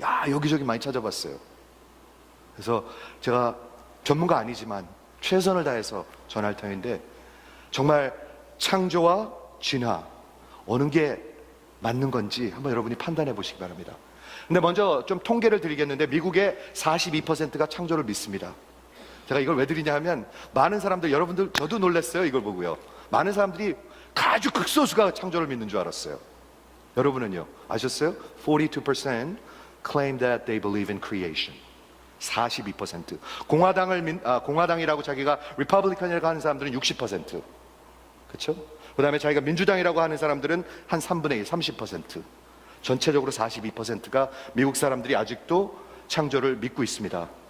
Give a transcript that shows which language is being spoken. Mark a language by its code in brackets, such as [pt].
[ko] 여기저기 많이 찾아봤어요. 그래서 제가 전문가 아니지만 최선을 다해서 전할 터인데, 정말 창조와 진화 어느 게 맞는 건지 한번 여러분이 판단해 보시기 바랍니다. 근데 먼저 좀 통계를 드리겠는데 미국의 42%가 창조를 믿습니다. 제가 이걸 왜 드리냐 하면 많은 사람들, 여러분들 저도 놀랐어요. 이걸 보고요. 많은 사람들이 아주 극소수가 창조를 믿는 줄 알았어요. 여러분은요? 아셨어요? [en] 42% claim that they believe in creation. 42%. [ko] 공화당이라고 자기가 리퍼블리칸이라고 하는 사람들은 60%. 그렇죠? 그다음에 자기가 민주당이라고 하는 사람들은 한 3분의 1, 30%. 전체적으로 42%가 미국 사람들이 아직도 창조를 믿고 있습니다.